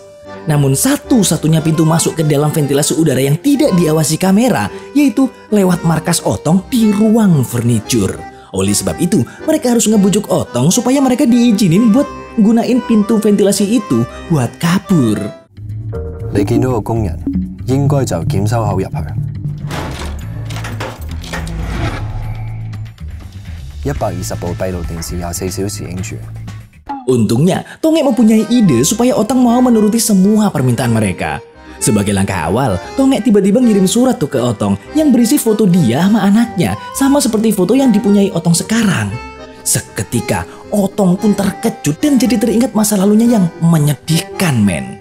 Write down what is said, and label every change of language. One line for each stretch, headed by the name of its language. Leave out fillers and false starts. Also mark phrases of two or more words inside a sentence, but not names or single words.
Indonesian: Namun satu-satunya pintu masuk ke dalam ventilasi udara yang tidak diawasi kamera, yaitu lewat markas Otong di ruang furniture. Oleh sebab itu, mereka harus ngebujuk Otong supaya mereka diizinin buat gunain pintu ventilasi itu buat kabur.
Cantonese: 你見到個工人，應該就檢收口入去。120部閉路電視24小時影住。
Indonesian: Untungnya, Tongek mempunyai ide supaya Otong mau menuruti semua permintaan mereka. Sebagai langkah awal, Tongek tiba-tiba ngirim surat tuh ke Otong yang berisi foto dia sama anaknya, sama seperti foto yang dipunyai Otong sekarang. Seketika, Otong pun terkejut dan jadi teringat masa lalunya yang menyedihkan men.